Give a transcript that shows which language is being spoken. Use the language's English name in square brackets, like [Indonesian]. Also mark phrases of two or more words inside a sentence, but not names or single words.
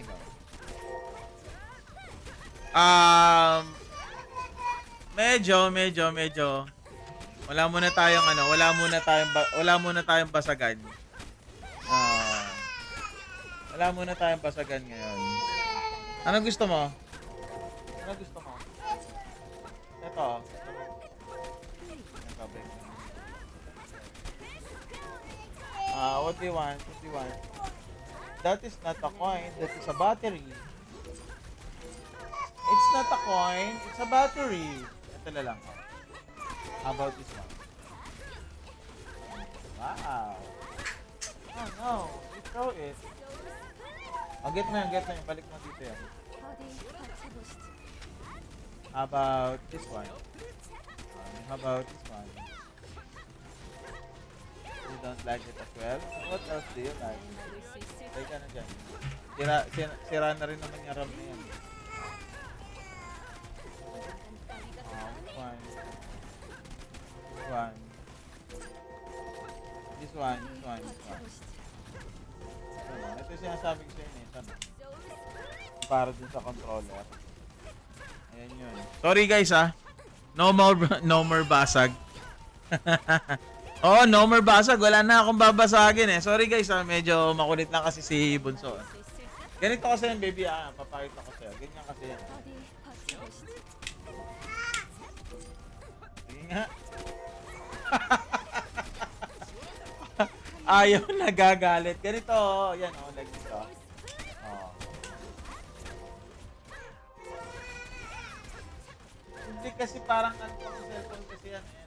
[Filipino] Medyo. Wala muna tayong basagan. Wala muna tayong basagan ngayon. Ano gusto mo? Ito. [English] What do you want? That is not a coin. That is a battery. It's not a coin. It's a battery. [Filipino] Ito na lang. [English] How about this one? Wow. Oh no. You throw it. Oh, get [Filipino] mo yan. Balik mo dito yan. [Korean] 어디 받쳐보시지. [English] How about this one? How about this one? You don't like it as well? What else do you like? [Korean] 날 막을 수 있을까? [Filipino] Teka na dyan. Sira na rin naman yung RAM na yan. [Korean] 깐따리가 [English] This one. This one. This one. [Korean] 어디 [English] This one. [Korean] 받쳐보시지. [Filipino] Ito yung sinasabi ko sa inyo. Ito na. Para dun sa controller. Ayan yun. [English] Sorry guys no more basag. Oh, no more basag. [Filipino] Wala na akong babasagin eh. [English] Sorry guys [Filipino] medyo makulit lang kasi si Bunso. [Korean] 수 있을까? [Filipino] Ganito kasi yan baby papakita ko sa'yo. Ganyan kasi yan. [Korean] 어디 받쳐보시지. [Filipino] Sige nga. Ayaw nagagalit. Ganito yan like dito. Oh. Hindi kasi parang ano sa cellphone kasi yan.